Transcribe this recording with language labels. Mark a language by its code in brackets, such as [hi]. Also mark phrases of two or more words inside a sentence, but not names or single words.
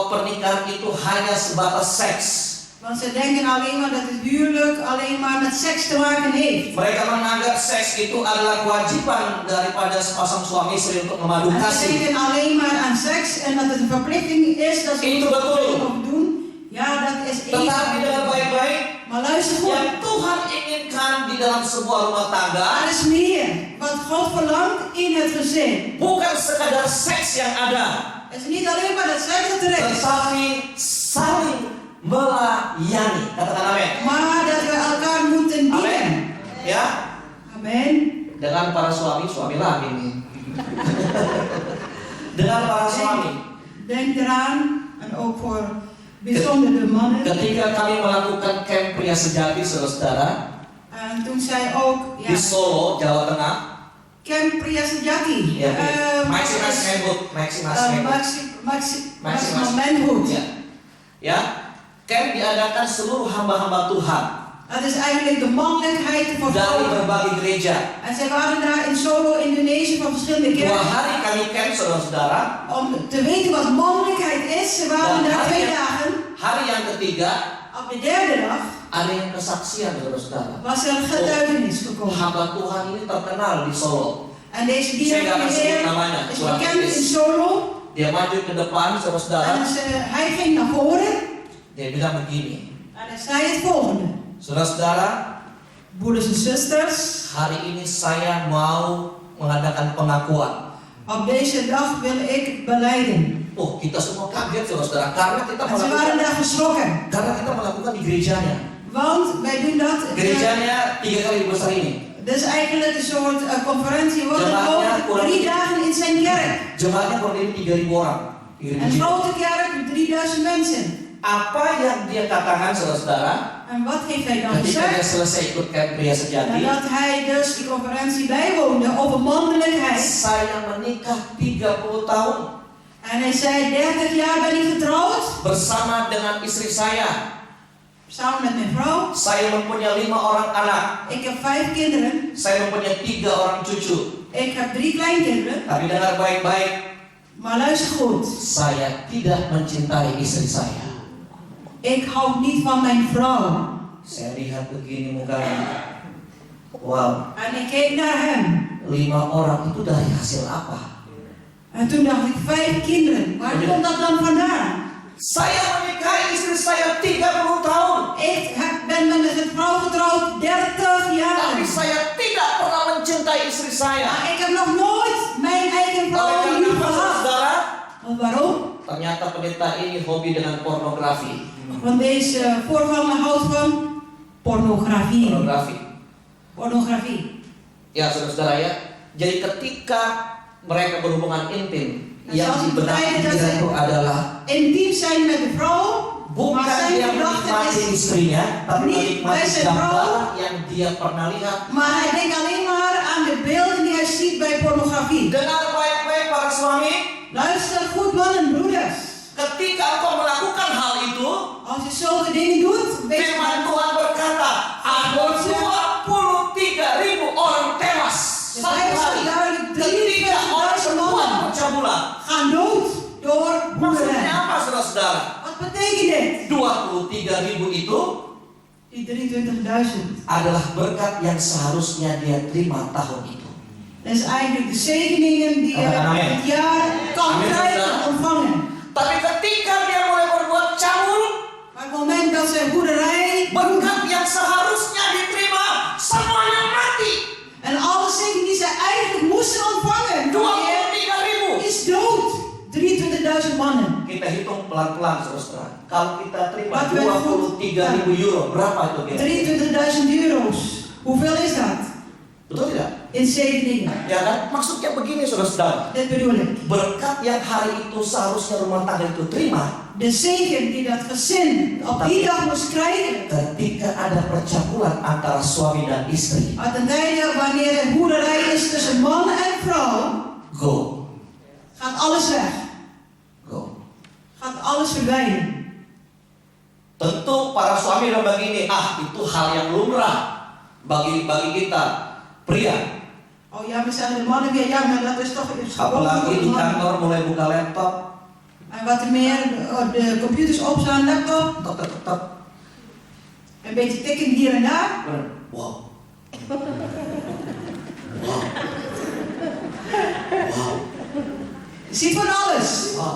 [id] menganggap bahwa pernikahan itu hanya sebatas seks. [nl] Want ze denken alleen maar dat het huwelijk alleen maar met seks te maken heeft. [id] Mereka menganggap seks itu adalah kewajiban daripada sepasang suami istri untuk memadu [nl] En ze [id] kasih. [nl] denken alleen maar aan seks en dat het een verplichting is dat ze [id] Itu [nl] het [id] betul. [nl] op doen. Ja, dat is [id] Tetapi dengan [nl] één. [id] baik-baik, [nl] Maar luister goed. [id] yang Tuhan inginkan di dalam sebuah rumah tangga [nl] Er is meer. Wat God verlangt in het gezin. [id] bukan sekadar seks yang ada, [nl] Het is niet alleen maar dat seks dat er is. [id] tetapi saling melayani. Katakan amin. [nl] Maar dat we elkaar moeten [id] Amin. [nl] dienen. [id] Ya, [nl] Amen. [id] dengan para suami lagi nih. Dengan para suami. [nl] Denk eraan, en ook voor bijzonder de mannen. [id] Ketika kami melakukan camp pria sejati, saudara-saudara, [nl] En toen zij ook, [id] di Solo, Jawa Tengah, Camp Pria Sejati. ya, [en] Maximas Manhood, Maximal Manhood. [id] ya, ya, camp diadakan seluruh hamba-hamba Tuhan [nl] Dat is eigenlijk de mannelijkheid voor [id] dari [nl] vrouwen. [id] berbagai gereja. [nl] En zij waren daar in Solo, Indonesië, van verschillende [id] 2 [nl] kerken. [id] hari kami camp, saudara-saudara. [nl] Om te weten wat mannelijkheid is. Ze waren [id] Dan [nl] daar 2 dagen. [id] hari yang ketiga [nl] Op de derde dag [id] ada yang kesaksian, saudara-saudara. [nl] was er een getuigenis gekomen. [id] Hamba Tuhan ini terkenal di Solo. [nl] En deze [id] Saya [nl] dienaar [id] nggak [nl] van [id] akan [nl] de [id] sebut [nl] Heer [id] namanya, [nl] is [id] kurang [nl] bekend in [id] etis. [nl] Solo. [id] Dia maju ke depan, saudara-saudara. [nl] En hij ging naar voren. [id] Dia bilang begini, [nl] En hij zei het volgende. [id] saudara-saudara, [nl] Broeders en zusters, [id] hari ini saya mau mengadakan pengakuan. [nl] op deze dag wil ik belijden. [id] Oh, kita semua kaget, saudara-saudara, karena kita [nl] En ze waren daar geschrokken. [id] melakukan di gerejanya. [nl] Want wij doen dat. [id] Gerejanya 3 kali lebih besar ini. [nl] Dat is eigenlijk een soort conferentie. Wordt [id] Jemaatnya [nl] het over 3 dagen in zijn kerk. [id] Jemaatnya kurang lebih 3.000 orang. 3.000 [nl] Een [id] jiwa. [nl] grote kerk met 3000 mensen. [id] Apa yang dia katakan, saudara-saudara, [nl] En wat heeft hij dan [id] ketika dia [nl] gezegd? [id] selesai ikut camp pria sejati? [nl] Nadat hij dus die conferentie bijwoonde over mannelijkheid. [id] Saya menikah 30 tahun [nl] En hij zei, 30 jaar ben ik getrouwd. [id] bersama dengan istri saya. [nl] Samen met mijn vrouw. [id] Saya mempunyai 5 orang anak. [nl] Ik heb 5 kinderen. [id] Saya mempunyai 3 orang cucu. [nl] Ik heb 3 kleinkinderen. [id] Tapi dengar baik-baik, [nl] Maar luister goed. [id] saya tidak mencintai istri saya. [nl] Ik hou niet van mijn vrouw. [id] Saya lihat begini mukanya. Wow, [nl] En ik keek naar hem. [id] 5 orang itu dari hasil apa? [nl] En toen dacht ik, 5 kinderen. Waar komt dat dan vandaan? [id] Saya menikahi istri saya 30 tahun. [nl] Ik ben met een vrouw getrouwd 30 jaar. [id] Tapi saya tidak pernah mencintai istri saya. [nl] Maar ik heb nog nooit mijn eigen [id] Oleh [nl] vrouw [id] karena [nl] lief [id] apa, [nl] gehad. [id] saudara? [nl] Want waarom? [id] Ternyata pendeta ini hobi dengan pornografi. [nl] Want deze voorganger houdt van pornografie. Pornografie. [id] Ya, saudara-saudara ya. Jadi ketika mereka berhubungan intim, yang [nl] Zoals [id] di [nl] ik [id] benak [nl] begrijp dat [id] pikiran [nl] ze [id] itu adalah [nl] intiem zijn met de vrouw. Maar [id] bukan [nl] zijn [id] dia [nl] gedachte [id] menikmati [nl] is. [id] istrinya, tapi [nl] Niet [id] menikmati [nl] bij zijn [id] gambar [nl] vrouw. [id] yang dia pernah lihat. [nl] Maar hij denkt alleen maar aan de beelden die hij ziet bij pornografie. [id] Dengar baik-baik para suami, [nl] Luister goed, mannen en broeders. [id] ketika engkau melakukan hal itu, [nl] Als je zulke dingen doet, weet je [id] firman [nl] maar. [id] Tuhan berkata, ada 23.000 orang tewas [nl] De [id] satu [nl] Bijbel [id] hari [nl] zegt duidelijk, [id] ketika orang [nl] 23.000 [id] perempuan [nl] mannen [id] pencabulan. [nl] gaan dood door [id] Maksudnya [nl] boerderij. [id] apa, saudara-saudara? [nl] Wat betekent dit? [id] 23.000 itu [nl] Die 23.000. [id] adalah berkat yang seharusnya dia terima tahun itu. [nl] Dat is eigenlijk de zegeningen die je [id] Katakan amin. [nl] het jaar kan [id] Amin, [nl] krijgen [id] saudara. [nl] en ontvangen. [id] Tapi ketika dia mulai berbuat cabul, [nl] Maar op het moment dat ze boerderij [id] berkat yang seharusnya diterima semuanya mati. [nl] en alle zegen die ze eigenlijk moesten ontvangen, door de Heer, [id] 23.000. [nl] is dood. 23.000 mannen. [id] Kita hitung pelan-pelan, saudara. Kalau kita terima [nl] Wat wij goed- [id] 23.000 euro, berapa itu kira? [nl] 23.000 euro's. Hoeveel is dat? [id] Betul tidak? [nl] In zegeningen. [id] Ya kan? Maksudnya begini, saudara-saudara. [nl] Dit bedoel ik. [id] Berkat yang hari itu seharusnya rumah tangga itu terima, [nl] De zegen die dat gezin op die dag moest krijgen. [id] ketika ada percabulan antara suami dan istri, [nl] Uit een tijden wanneer er boerderij is tussen man en vrouw, [id] go, [nl] gaat alles weg. [id] go. [nl] Gaat alles verdwijnen. [id] Tentu para suami bilang begini, itu hal yang lumrah bagi kita pria. [nl] Oh ja, we zeggen de mannen weer, ja, maar dat is toch iets [id] Apalagi di [nl] gewoon. [id] kantor mulai buka laptop, [nl] En wat er meer, de computers opstaan, laptop. [id] tetap [nl] een beetje tikken hier en daar. [id] Wow. Wow. Wow. [nl] Je ziet van alles Wow.